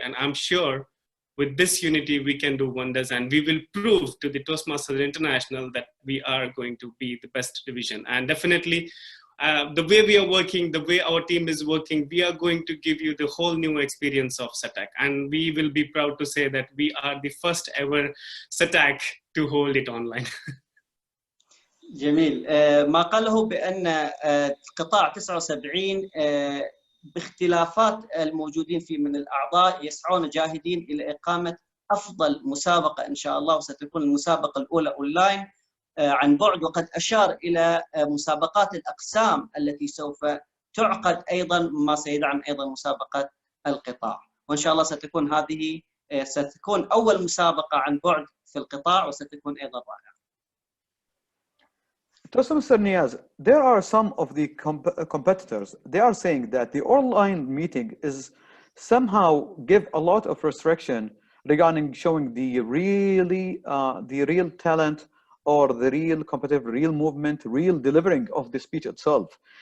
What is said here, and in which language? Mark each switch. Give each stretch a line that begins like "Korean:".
English: And I'm sure with this unity, we can do wonders, and we will prove to the Toastmasters International that we are going to be the best division. And definitely, the way we are working, the way our team is working, we are going to give you the whole new experience of Sataak. And we will be proud to say that we are the first ever Sataak to hold it online.
Arabic: جميل. ما قاله بأن القطاع 79 باختلافات الموجودين فيه من الأعضاء يسعون جاهدين إلى إقامة أفضل مسابقة إن شاء الله، وستكون المسابقة الأولى أونلاين عن بعد، وقد أشار إلى مسابقات الأقسام التي سوف تعقد أيضا، ما سيدعم أيضا مسابقة القطاع. وإن شاء الله ستكون هذه ستكون أول مسابقة عن بعد في القطاع، وستكون أيضا رائعة.
English: Mr. Niyaz, there are some of the competitors, they are saying that the online meeting is somehow give a lot of restriction regarding showing the real talent or the real competitive, real movement, real delivering of the speech itself.